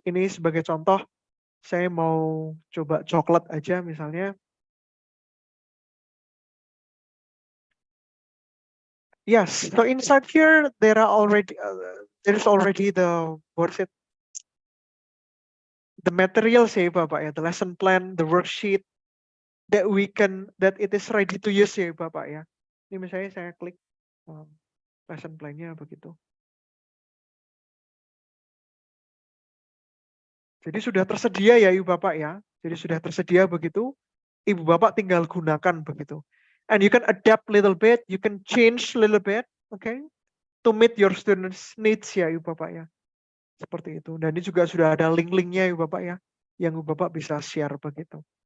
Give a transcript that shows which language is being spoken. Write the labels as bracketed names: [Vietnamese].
[Indonesian] Ini sebagai contoh, saya mau coba coklat aja misalnya. [English] Yes, so inside here there are already there's already the the materials ya, Bapak ya, the lesson plan, the worksheet that it is ready to use ya, Bapak ya. [Indonesian] Ini misalnya saya klik lesson plan-nya begitu. Jadi sudah tersedia ya, Ibu Bapak ya. Jadi sudah tersedia begitu. Ibu Bapak tinggal gunakan begitu. [English] And you can adapt little bit, you can change little bit, okay, to meet your students' needs ya, Ibu Bapak ya. [Indonesian] Seperti itu. Dan ini juga sudah ada link-linknya Ibu Bapak ya, yang Ibu Bapak bisa share begitu.